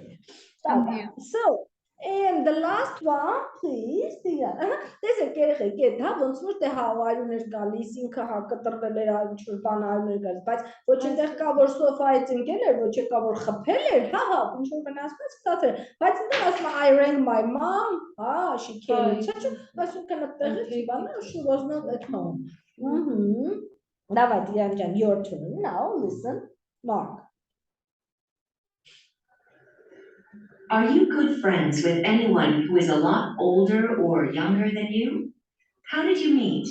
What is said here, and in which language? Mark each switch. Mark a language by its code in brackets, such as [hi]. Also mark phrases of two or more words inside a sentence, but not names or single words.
[en] So, and the last one, please. [hy] Տեսեք երեխեք, դա ոնց որ դե հայրուն էր գալիս, ինքը հա կտրվել էր այն ինչ-որ բան հայրուն էր գալիս, բայց ոչ այնտեղ կա որ սոֆայից ընկել էր, ոչ կա որ խփել էր, հա, ինչ որ վնասված ստացել, բայց ինքն ասում [en] I rang my mom, she came, [hy] այսինքն այդտեղից բանը [en] she was not at home. Давайте, Jan, your turn. Now listen, Mark. Are you good friends with anyone who is a lot older or younger than you? How did you meet?